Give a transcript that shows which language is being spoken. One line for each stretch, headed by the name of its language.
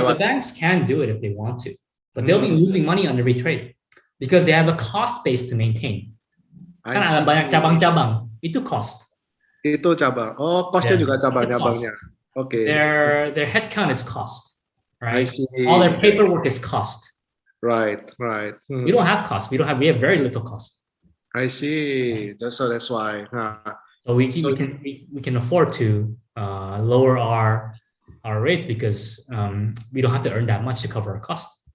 English: The banks can do it if they want to, but they'll be losing money on every trade because they have a cost base to maintain.
Indonesian: Kan ada banyak cabang-cabang, itu cost. Itu cabang. Oh, costnya juga cabang-cabangnya.
English: Okay. Their headcount is cost, right? I see. All their paperwork is cost. Right. We don't have cost. We have very little cost. I see. That's why. So we can afford to lower our rates because we don't have to earn that much to cover our cost.